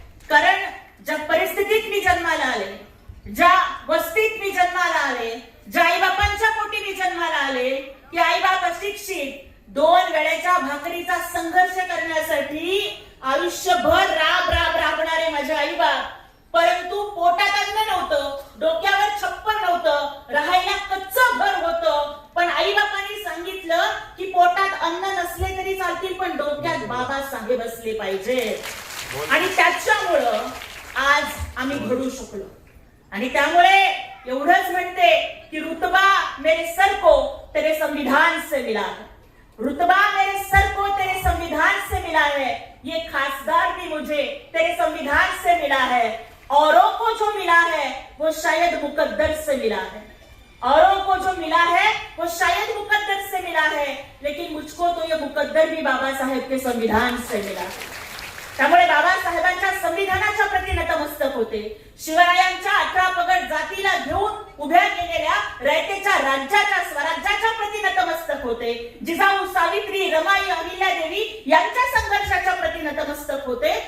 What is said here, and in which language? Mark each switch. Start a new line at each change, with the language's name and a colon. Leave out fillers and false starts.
Marathi: कारण ज्या परिस्थितीत मी जन्माला आले, ज्या वस्तीत मी जन्माला आले, ज्या आईबापांच्या पोटी मी जन्माला आले, की आईबाप अशिक्षित, 2 वेळेच्या भाकरीचा संघर्ष करण्यासाठी आयुष्यभर राबणारे माझे आईबाप, परंतु पोटात अन्न नव्हतं, डोक्यावर छप्पर नव्हतं, राहायला कच्चं घर होतं, पण आईबापांनी सांगितलं की पोटात अन्न नसले तरी चालतील पण डोक्यात बाबासाहेब असले पाहिजे. आणि त्याच्यामुळं आज आम्ही घडू शकलो. आणि त्यामुळे एवढंच म्हणते की
Hindi: रुतबा मेरे सर को तेरे संविधान से मिला है, रुतबा मेरे सर को तेरे संविधान से मिला है, ये खासदार भी मुझे तेरे संविधान से मिला है, औरों को जो मिला है वो शायद मुकद्दर से मिला है, औरों को जो मिला है वो शायद मुकद्दर से मिला है, लेकिन मुझको तो ये मुकद्दर भी बाबा साहेब के संविधान से मिला.
Marathi: त्यामुळे बाबासाहेबांच्या संविधानाच्या प्रती नतमस्तक होते. शिवरायांच्या 18 पगड जातीला घेऊन उभ्या केलेल्या रयतेच्या राज्याच्या स्वराज्याच्या प्रती नतमस्तक होते. जिजाऊ, सावित्री, रमाई, अहिल्यादेवी यांच्या संघर्षाच्या प्रती नतमस्तक होते.